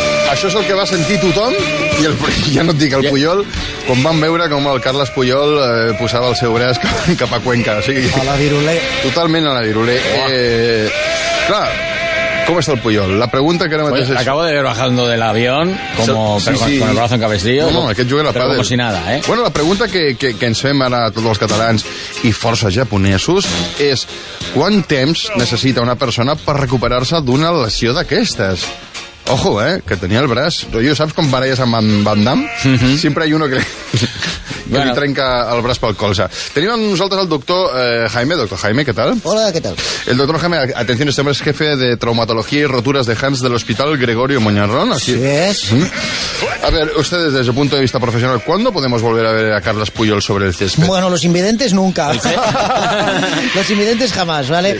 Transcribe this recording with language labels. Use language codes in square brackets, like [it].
[ca] Això és el que va sentir tothom, i el, ja no et dic, el Puyol, quan van veure com el Carles Puyol posava el seu braç cap a Cuenca. O sigui, a la virulé. Totalment a la virulé. Clar, com està el Puyol? La pregunta que ara mateix és... [es] Acabo de ver bajando del avión, como, con el brazo en cabestrillo. [ca] No, aquest juguen a pádel. [es] Como si nada, eh? [ca] Bueno, la pregunta que ens fem ara a tots els catalans i força japonesos és: quant temps necessita una persona per recuperar-se d'una lesió d'aquestes? Ojo, que tenia el braç. Rollo, saps com baralles amb Van Damme? Mm-hmm. Sempre hi ha uno que... que li trenca el braç pel colze. Tenim amb nosaltres el doctor Jaime. Doctor Jaime, què tal? Hola, què tal? [es] El doctor Jaime, atenció, este hombre es jefe de traumatología y roturas de hands de l'Hospital Gregorio Moñarrón. Sí, es. A ver, ustedes, desde su punto de vista profesional, ¿cuándo podemos volver a ver a Carles Puyol sobre el césped? Bueno, los invidentes nunca. Los invidentes jamás, ¿vale?